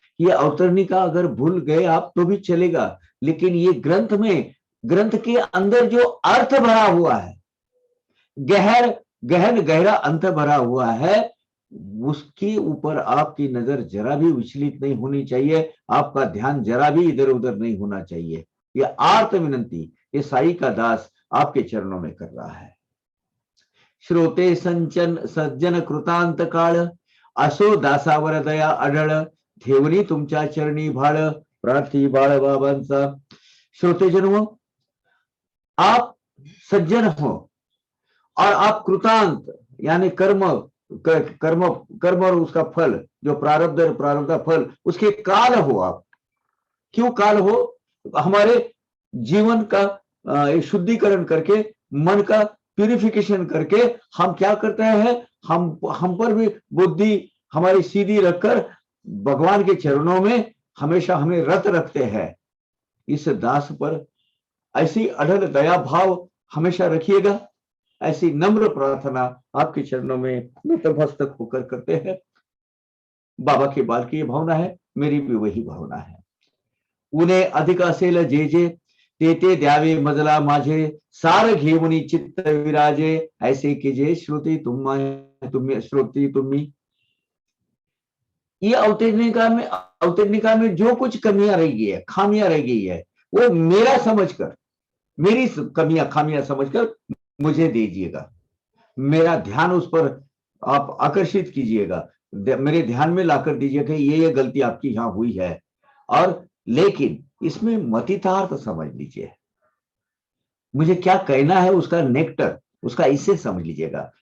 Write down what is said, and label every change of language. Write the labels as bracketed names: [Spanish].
[Hindi] ये अवतरणिका अगर भूल गए आप तो भी चलेगा, लेकिन ये ग्रंथ के अंदर जो अर्थ भरा हुआ है, गहरा अंत भरा हुआ है, उसके ऊपर आपकी नजर जरा भी विचलित नहीं होनी चाहिए, आपका ध्यान जरा भी इधर उधर नहीं होना चाहिए। ये आर्त विनंती ये साई का दास आपके चरणों में कर रहा है। [Marathi] श्रोते संचन सज्जन कृतांत काळ, असो दासावर दया अढळ, ठेवणी तुमच्या चरणी भाळ, प्रार्थी बाळ बाबांचा। [Hindi] श्रोतेजन हो, आप सज्जन हो, और आप कृतांत यानी कर्म और उसका फल, जो प्रारब्ध फल, उसके काल हो। आप क्यों काल हो? हमारे जीवन का शुद्धिकरण करके, मन का प्यूरिफिकेशन करके हम क्या करते हैं, हम पर भी बुद्धि हमारी सीधी रखकर भगवान के चरणों में हमेशा हमें रत रखते हैं। इस दास पर ऐसी अढल दया भाव हमेशा रखिएगा। ऐसी नम्र प्रार्थना आपके चरणों में नतमस्तक होकर करते हैं। बाबा के बाल की भावना है, मेरी भी वही भावना है। [Marathi] उन्हें अधिक असेल जे ते द्यावे मजला माझे, सार घेऊनी चित्त विराजे, ऐसे कीजे श्रुति तुम्ही श्रुति तुम्ही। [Hindi] ये अवतरणिका में जो कुछ कमियां रह गई है, खामियां रह गई है, वो मेरा समझकर, मेरी कमियां खामियां समझकर मुझे दीजिएगा। मेरा ध्यान उस पर आप आकर्षित कीजिएगा, मेरे ध्यान में लाकर दीजिएगा ये गलती आपकी यहां हुई है, और लेकिन इसमें मतितार्थ समझ लीजिए, मुझे क्या कहना है उसका नेक्टर, उसका इससे समझ लीजिएगा।